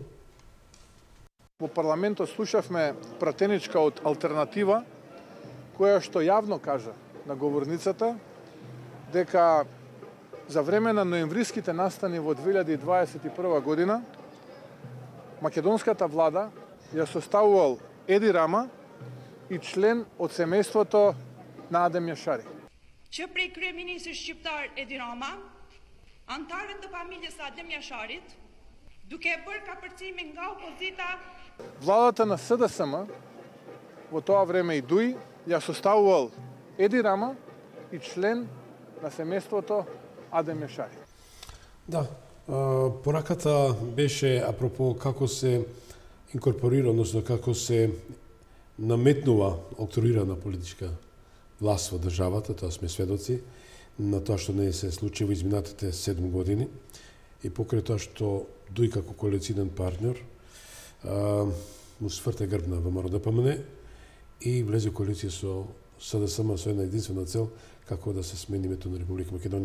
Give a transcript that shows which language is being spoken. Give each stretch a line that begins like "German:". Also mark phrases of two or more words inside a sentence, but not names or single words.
Macedonian: Во парламентот слушавме пратеничка од Алтернатива, која што јавно кажа на говорницата дека за време на ноемвриските настани во 2021 година македонската влада ја составувал Еди Рама и член од семејството на Адем Јашари.
Albanian: Që prej kryeministrit shqiptar Edi Rama, antarët të familjes Adem Jasharit, duke bërë kapërcime nga opozita.
Macedonian: Владата на СДСМ во тоа време и ДУИ ја составувал Еди Рама и член на семејството Адем Јашари. Да, пораката беше апропо како се инкорпорира, односно како се наметнува октрирана политичка власт во државата, тоа сме сведоци на тоа што не се случи во изминатите 7 години и покрај тоа што ДУИ како коалиционен партнер му сврте грб на ВМРО-ДПМН и влезе коалиција со СДСМ со една единствена цел како да се смени името на Република Македонија.